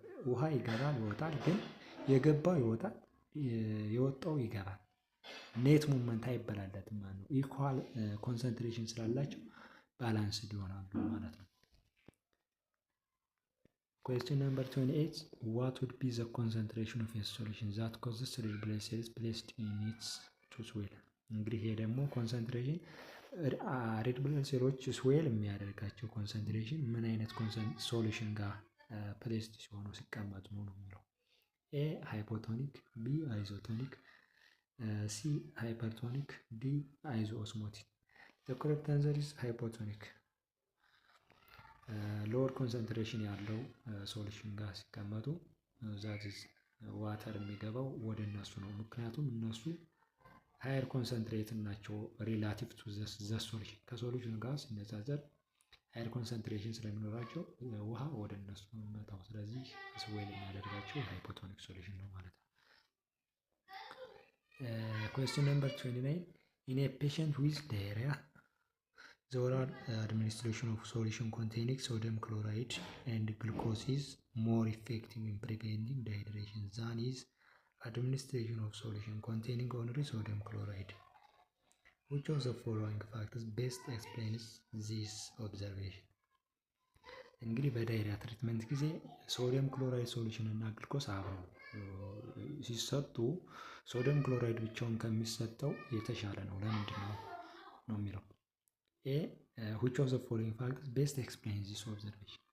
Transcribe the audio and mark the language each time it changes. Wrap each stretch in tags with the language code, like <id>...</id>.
<am>ውሃ ይገባል ይወጣል፣ ግን የገባው ይወጣል የወጣው ይገባል። ኔት ሙቭመንት አይበላለጥም ማለት ነው። ኢኳል ኮንሰንትሬሽን ስላላቸው ባላንስድ ይሆናሉ ማለት ነው።</am> <en>Question number 28. What would be the concentration of a solution that causes red blood cells placed in its to swell?</en> <am>እንግዲህ ይሄ ደግሞ ኮንሰንትሬሽን ሬድ ብለድ ሴሎች ስዌል የሚያደርጋቸው ኮንሰንትሬሽን ምን አይነት ሶሉሽን ጋር ፕሌስድ ሲሆኑ ሲቀመጡ ነው የሚለው። ኤ ሃይፖቶኒክ፣ ቢ አይዞቶኒክ፣ ሲ ሃይፐርቶኒክ፣ ዲ አይዞ ኦስሞቲክ።</am> <en>ዘ ኮሬክት አንሰር ኢዝ ሃይፖቶኒክ።</en> <am>ሎወር ኮንሰንትሬሽን ያለው ሶሉሽን ጋር ሲቀመጡ ዛት ኢዝ ዋተር የሚገባው ወደ እነሱ ነው። ምክንያቱም እነሱ ሃየር ኮንሰንትሬት ናቸው</am> <en>ሪላቲቭ ቱ ዘ ሶሉሽን።</en> <am>ከሶሉሽን ጋር ሲነጻጸር ሃየር ኮንሰንትሬሽን ስለሚኖራቸው ውሃ ወደ እነሱ የሚመጣው። ስለዚህ ስዌል የሚያደርጋቸው ሃይፖቶኒክ ሶሉሽን ነው ማለት ነው።</am> <en>Question number 29. In a patient with diarrhea, the oral administration of solution containing sodium chloride and glucose is more effective in preventing dehydration than is administration of solution containing only sodium chloride. Which of the following factors best explains this observation?</en> <am>እንግዲህ በዳይሪያ ትሪትመንት ጊዜ ሶዲየም ክሎራይድ ሶሉሽን እና ግሉኮስ አብረው ሲሰጡ ሶዲየም ክሎራይድ ብቻውን ከሚሰጠው የተሻለ ነው። ለምንድን ነው የሚለው። ኤ</am> <en>which of the following factors best explains this observation?</en>